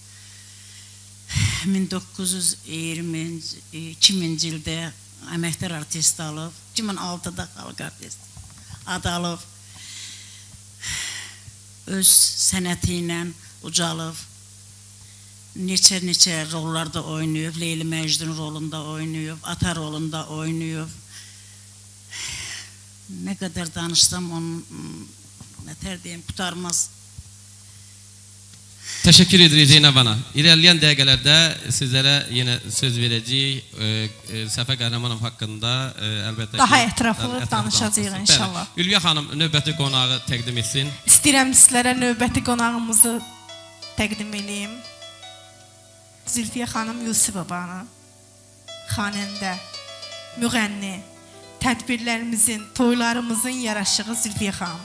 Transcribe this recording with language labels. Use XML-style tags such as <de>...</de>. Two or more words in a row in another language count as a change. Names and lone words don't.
<az>1920-ci ildə əməkdar artist alıb, 2006-da xalq artist adı alıb, öz sənəti ilə ucalıb, neçə rollarda oynayıb, Leyli Məcnun rolunda oynayıb, ata rolunda oynayıb. Nə qədər danışsam onun nətər deyim, qutarmaz.</az> <tr>Teşekkür ederiz Zeynep Hanım. İlerleyen dəqiqələrdə sizlere yine söz verəcəyik.</tr> <az>Səfə Qəhrəmanov haqqında əlbəttə Daha ətraflı danışacağıq inşallah. Ülviyə xanım növbəti qonağı təqdim etsin. İstəyirəm sizlərə növbəti qonağımızı təqdim edeyim. Zülfiyə xanım Yusifovanı, xanəndə, müğənni, tədbirlərimizin, toylarımızın yaraşığı Zülfiyə xanım.</az>